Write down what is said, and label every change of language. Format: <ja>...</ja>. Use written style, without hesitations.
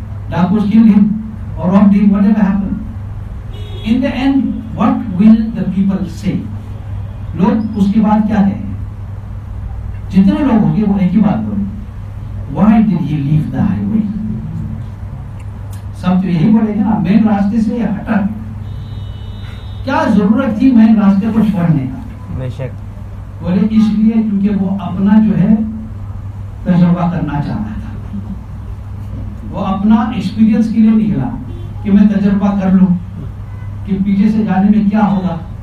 <en>Dakus killed him or robbed him, whatever happened. In the end, what will the people say?</en> <ur>لوگ اس کے بعد کیا کہیں؟ جتنے لوگ ہوں گے وہ ایک ہی بات بولیں.</ur> <en>Why did he leave the highway?</en> <ur>سب تو یہی بولے گا نا، مین راستے سے یہ ہٹا. کیا ضرورت تھی مین راستے کو چھوڑنے کا؟ بے شک. بولے اس لیے کیونکہ وہ اپنا جو ہے تجربہ کرنا چاہتا تھا. وہ اپنا ایکسپیرینس کے لیے نکلا کہ میں تجربہ کر لوں کہ پیچھے سے جانے میں کیا ہوگا.</ur>